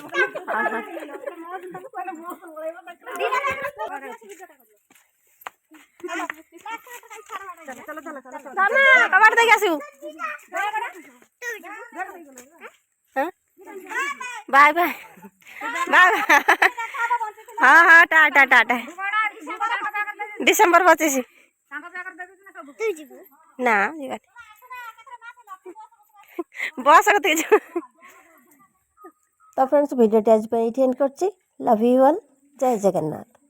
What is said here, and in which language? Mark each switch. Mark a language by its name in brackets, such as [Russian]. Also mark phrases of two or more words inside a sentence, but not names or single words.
[Odia] କବାଟ ଦେଇକି ଆସିବୁ [English] bye bye bye [Odia] ହଁ ହଁ ଟାଟା ଟାଟା ଡିସେମ୍ବର 25 ନା ଯିବା ବସ୍ କତିକି ଯିବୁ [Hindi] तो फ्रेंड्स वीडियो आज एंड कर [English] love you all [Hindi] जय जगन्नाथ।